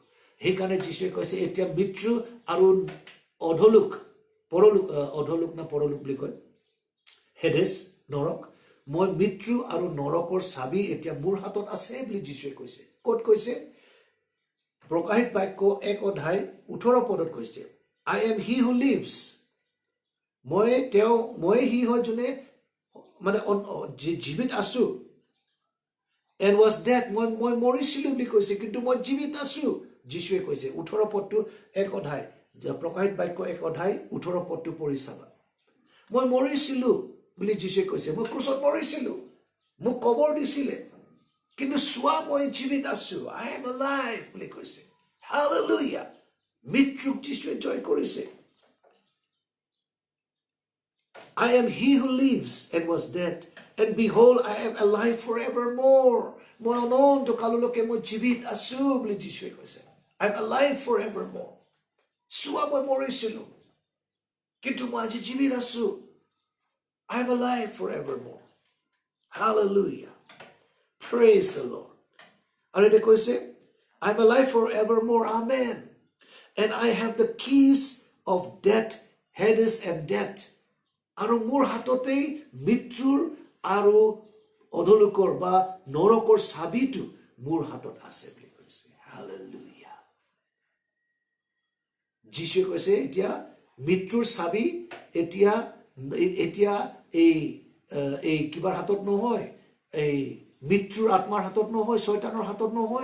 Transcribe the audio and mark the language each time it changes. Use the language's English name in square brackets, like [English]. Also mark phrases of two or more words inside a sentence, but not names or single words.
[Assamese] সেইকাৰণে যীশুৱে কৈছে এতিয়া মৃত্যু আৰু অধলোক, অধলোক না পৰলোক বুলি কয়, হেডেছ, নৰক, মই মৃত্যু আৰু নৰকৰ চাবি এতিয়া মোৰ হাতত আছে বুলি যীশুৱে কৈছে। ক'ত কৈছে? প্ৰকাশিত বাক্য 1:18 কৈছে, [English] I am he who lives. [Assamese] মই সি হয় যোনে মানে জীৱিত আছো, [English] and was dead, [Assamese] মই মৰিছিলো বুলি কৈছে, কিন্তু মই জীৱিত আছো যীশুৱে কৈছে। 18 পদটো 1 অধ্যায়, প্ৰকাশিত বাক্য 1:18 পদটো পঢ়ি চাবা। মই মৰিছিলো বুলি যীশুৱে কৈছে, মই ক্ৰুচত মৰিছিলো, মোক কবৰ দিছিলে, কিন্তু চোৱা মই জীৱিত আছো, [English] I am alive [Assamese] বুলি কৈছে। হালেলুয়া! মৃত্যুক যীশুৱে জয় কৰিছে। [English] I am he who lives and was dead, and behold, I am alive forevermore. [Assamese] মই অনন্ত কাললৈকে মই জীৱিত আছো বুলি যীশুৱে কৈছে। [English] I am alive forevermore. [Assamese] চোৱা মই মৰিছিলো, কিন্তু মই আজি জীৱিত আছো। [English] I am alive forevermore. Hallelujah. Praise the Lord. [Assamese] আৰু এতিয়া কৈছে [English] I am alive forevermore. Amen. And I have the keys of death, Hades and death. [Assamese] আৰু মোৰ হাততেই মৃত্যুৰ আৰু অধলোকৰ বা নৰকৰ চাবিটো মোৰ হাতত আছে বুলি কৈছে। হালেলুয়া! যীশুৱে কৈছে এতিয়া মৃত্যুৰ চাবি এতিয়া এই কিবাৰ হাতত নহয়, এই মৃত্যুৰ আত্মাৰ হাতত নহয়, শয়তানৰ হাতত নহয়।